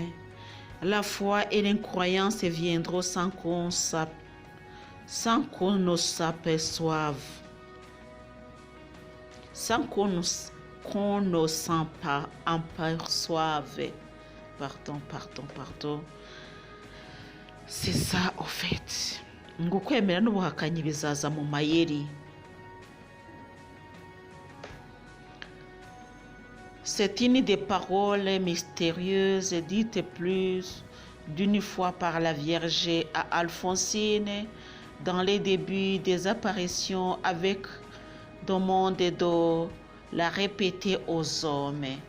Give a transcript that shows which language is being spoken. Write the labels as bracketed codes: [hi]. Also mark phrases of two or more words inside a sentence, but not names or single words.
[fr] La foi et l'incroyance viendront sans qu'on ne s'aperçoive, sans qu'on ne s'en aperçoive. Pardon. C'est ça au fait. [rw] Ngo kwemera n'ubuhakanyi bizaza mu mayeri. [fr] C'est une des paroles mystérieuses dites plus d'une fois par la Vierge à Alphonsine dans les débuts des apparitions avec le monde et de la répéter aux hommes.